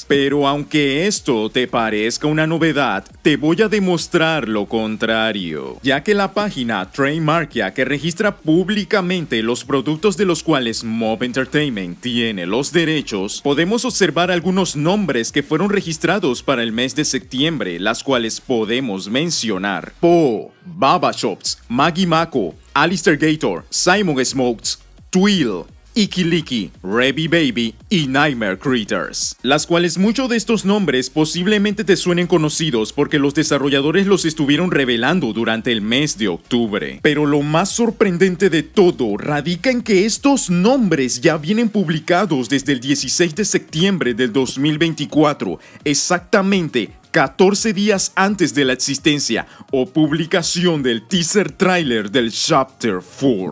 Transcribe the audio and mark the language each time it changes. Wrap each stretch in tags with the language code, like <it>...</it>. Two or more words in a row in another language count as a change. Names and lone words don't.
<es>Pero aunque esto te parezca una novedad, te voy a demostrar lo contrario, ya que la página Trademarkia, que registra públicamente los productos de los cuales Mob Entertainment tiene los derechos, podemos observar algunos nombres que fueron registrados para el mes de septiembre, las cuales podemos mencionar: Po, Baba Shops, Maggie Mako, Alistair Gator, Simon Smokes, Twill, Ikiliki, Rebby Baby y Nightmare Critters, las cuales muchos de estos nombres posiblemente te suenen conocidos porque los desarrolladores los estuvieron revelando durante el mes de octubre. Pero lo más sorprendente de todo radica en que estos nombres ya vienen publicados desde el 16 de septiembre del 2024, exactamente 14 días antes de la existencia o publicación del teaser trailer del Chapter 4.</es>